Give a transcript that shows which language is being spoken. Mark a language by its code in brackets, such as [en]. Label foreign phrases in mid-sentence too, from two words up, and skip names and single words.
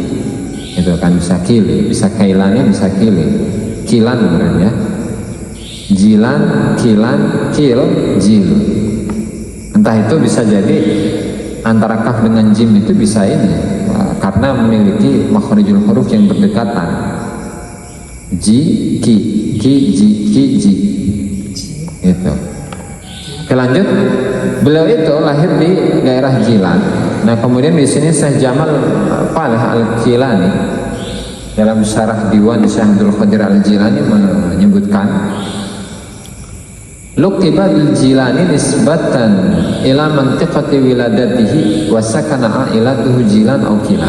[id] Itu kan bisa Kili, bisa Kailani, bisa Kili. Kilan benar ya. Jilan, Kilan, Kil, Jil. Entah itu bisa jadi antara kaf dengan jim itu bisa ini, karena memiliki [ar] مخارج الحروف [id] yang berdekatan. Ji, ki, ji, ji. Itu. Oke, lanjut. Beliau itu lahir di daerah Jilan. Nah, kemudian di sini Syekh Jamal Faleh Al-Jilani dalam syarah Diwan Syekh Abdul Qadir Al-Jilani menyebutkan, [ar] لقب بالجيلاني نسبة إلى منطقة ولادته وسكن عائلته جيلان أو كيلان.